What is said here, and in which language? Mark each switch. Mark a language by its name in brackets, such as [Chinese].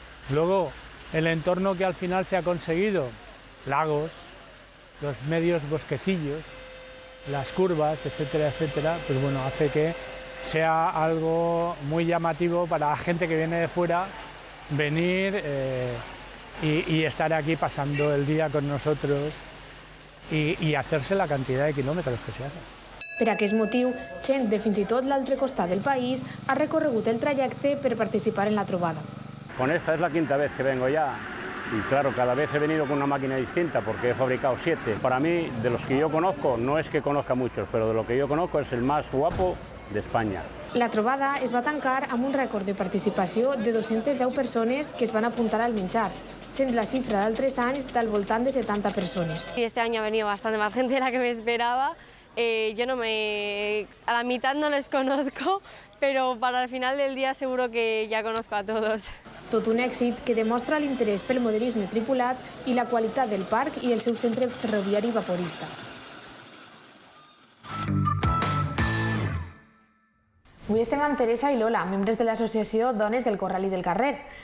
[Spanish] Luego, el entorno que al final se ha conseguido, lagos, los medios bosquecillos, las curvas, etcétera, etcétera, pues bueno, hace que sea algo muy llamativo para la gente que viene de fuera, venir y estar aquí pasando el día con nosotros y hacerse la cantidad de kilómetros que se hacen. [Catalan] Per aquest motiu, gent de fins i tot l'altre costat del país ha recorregut el trajecte per participar en la trobada. [Spanish] Con esta es la 5ª vez que vengo ya y claro, cada vez he venido con una máquina distinta porque he fabricado 7. Para mí, de los que yo conozco, no es que conozca muchos, pero de lo que yo conozco es el más guapo de España. [Catalan] La trobada es va tancar amb un rècord de participació de 210 persones que es van apuntar al menjar, sent la xifra d'altres anys del voltant de 70 persones. [Spanish] Y este año ha venido bastante más gente de la que me esperaba. A la mitad no les conozco, pero para el final del día seguro que ya conozco a todos. [Catalan] Tot un èxit que demostra l'interès pel modelisme tripulat i la qualitat del parc i el seu centre ferroviari vaporista. Avui estem amb Teresa i Lola, membres de l'associació Dones del Corral i del Carrer.